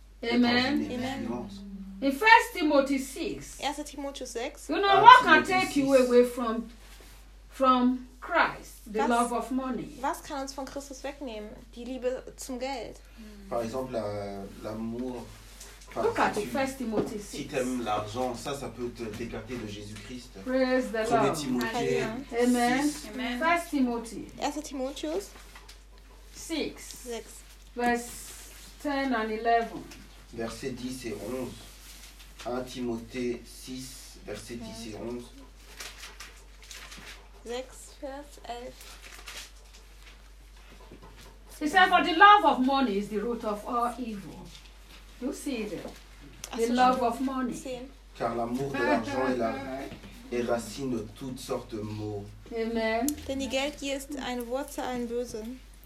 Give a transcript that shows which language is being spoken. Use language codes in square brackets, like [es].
[en] Amen. In 1 Timothy 6. [de] 1 Timotheus 6. [en] What can take you away from Christ? The love of money. [de] Was kann uns von Christus wegnehmen? Die Liebe zum Geld. [fr] Par exemple, l'amour. [en] Look at 1 Timothy 6. [fr] Si t'aimes l'argent, ça peut t'écarter de Jésus-Christ. [en] Praise the Lord. 1 Timothy. Amen. 1 Timothy. [de] 1 Timotheus 6. [en] 6. Verse 10 and 11. [fr] Verset 10 et 11. 1 Timothée 6, verset 10 et 11. 6. [en] He said, for the love of money is the root of all evil. You see it? The love of money. [fr] Car l'amour de l'argent est la racine de toutes sortes de maux. [en] Amen. [de] Denn die Geldgier ist eine Wurzel allen Bösen.